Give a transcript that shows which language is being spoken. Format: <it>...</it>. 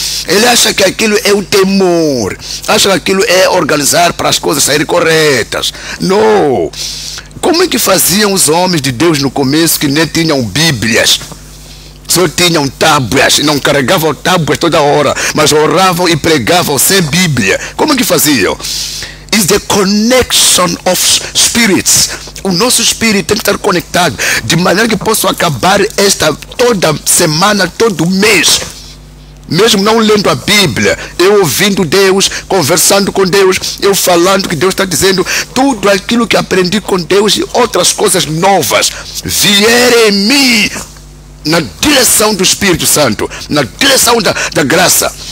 <pt>Ele acha que aquilo é o temor. Acha que aquilo é organizar para as coisas saírem corretas. Não. Como é que faziam os homens de Deus no começo que nem tinham Bíblias? Só tinham tábuas, não carregavam tábuas toda hora, mas oravam e pregavam sem Bíblia. Como é que faziam?</pt> <en>Is the connection of spirits.</en> <pt>O nosso espírito tem que estar conectado, de maneira que possa acabar toda semana, todo mês, mesmo não lendo a Bíblia, eu ouvindo Deus, conversando com Deus, eu falando que Deus está dizendo, tudo aquilo que aprendi com Deus e outras coisas novas vierem em mim, na direção do Espírito Santo, na direção da graça.</pt>